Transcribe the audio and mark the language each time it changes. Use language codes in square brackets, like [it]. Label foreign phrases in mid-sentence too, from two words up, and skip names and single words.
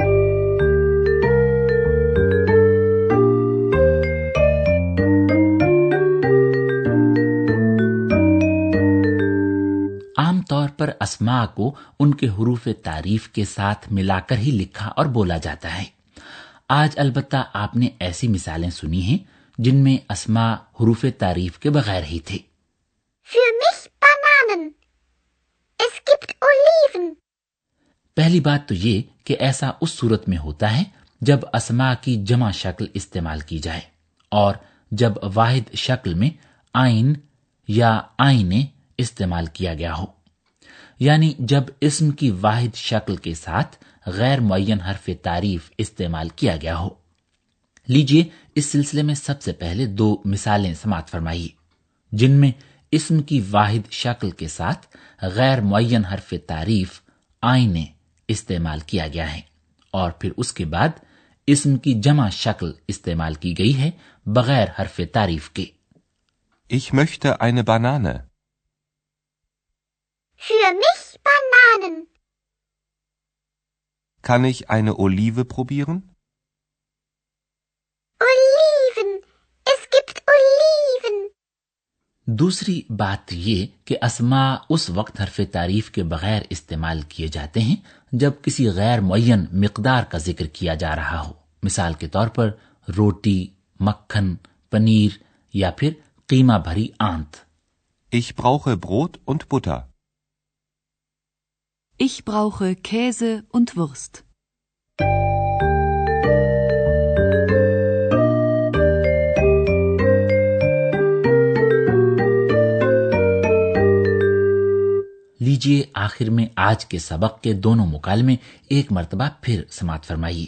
[ur] عام طور پر اسماء کو ان کے حروف تعریف کے ساتھ ملا کر ہی لکھا اور بولا جاتا ہے. آج البتہ آپ نے ایسی مثالیں سنی ہیں جن میں اسماء حروف تعریف کے بغیر ہی تھے. [de] Für mich Bananen. Es gibt Oliven. [ur] پہلی بات تو یہ کہ ایسا اس صورت میں ہوتا ہے جب اسماء کی جمع شکل استعمال کی جائے اور جب واحد شکل میں آئین یا آئینے استعمال کیا گیا ہو، یعنی جب اسم کی واحد شکل کے ساتھ غیر معین حرف تعریف استعمال کیا گیا ہو. لیجئے اس سلسلے میں سب سے پہلے دو مثالیں سماعت فرمائیے جن میں اسم کی واحد شکل کے ساتھ غیر معین حرف تعریف آئینے استعمال کیا گیا ہے اور پھر اس کے بعد اسم کی جمع شکل استعمال کی گئی ہے بغیر حرف تعریف کے. [de] Ich möchte eine Banane. Für mich Bananen. Kann ich eine Olive probieren? Oliven. Es gibt Oliven. [ur] دوسری بات یہ کہ اسما اس وقت حرف تعریف کے بغیر استعمال کیے جاتے ہیں جب کسی غیر معین مقدار کا ذکر کیا جا رہا ہو. مثال کے طور پر روٹی، مکھن، پنیر یا پھر قیمہ بھری آنت. [de] Ich brauche Brot und Butter. Ich brauche Käse und Wurst. [ur] لیجیے آخر میں آج کے سبق کے دونوں مکالمے ایک مرتبہ پھر سماعت فرمائیے.